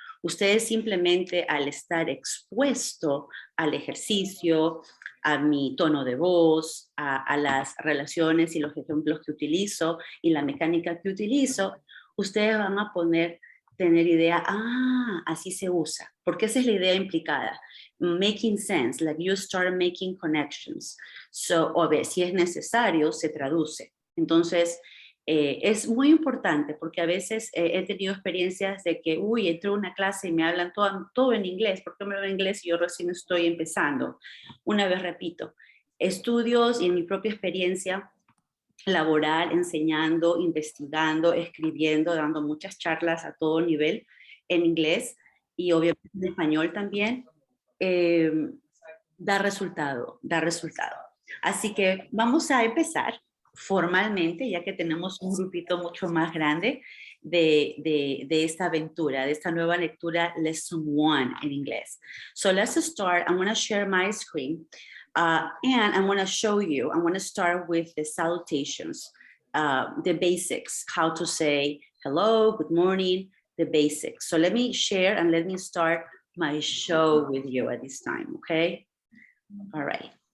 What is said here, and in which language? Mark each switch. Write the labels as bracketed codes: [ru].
[es] Ustedes simplemente al estar expuesto al ejercicio, a mi tono de voz, a las relaciones y los ejemplos que utilizo y la mecánica que utilizo, ustedes van a tener idea, así se usa, porque esa es la idea implicada. [en] Making sense, like you start making connections. [es] So, o ver, si es necesario, se traduce. Entonces, es muy importante porque a veces he tenido experiencias de que, entro a una clase y me hablan todo en inglés, ¿por qué me hablan en inglés y yo recién estoy empezando? Una vez repito, estudios y en mi propia experiencia laboral, enseñando, investigando, escribiendo, dando muchas charlas a todo nivel en inglés y obviamente en español también, da resultado. Así que vamos a empezar formalmente, ya que tenemos un grupito mucho más grande de esta aventura, de esta nueva lectura Lesson 1 en inglés. [en] So let's start. I'm going to share my screen and I'm going to show you, I'm going to start with the salutations, the basics, how to say hello, good morning, the basics. So let me share and let me start my show with you at this time, okay? All right.